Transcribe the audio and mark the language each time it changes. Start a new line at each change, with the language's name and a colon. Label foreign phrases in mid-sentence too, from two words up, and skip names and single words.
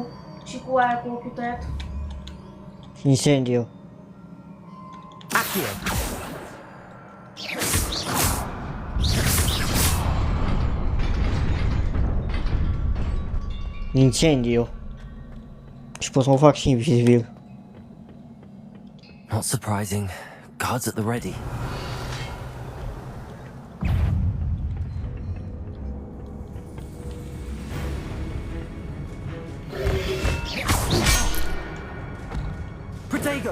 Romanian: Și cu aia cu ochiul tăiat? Incendio. Accio! Incendio. Și pot să mă fac și invizibil.
English: Not surprising. Guards at the ready. Protego!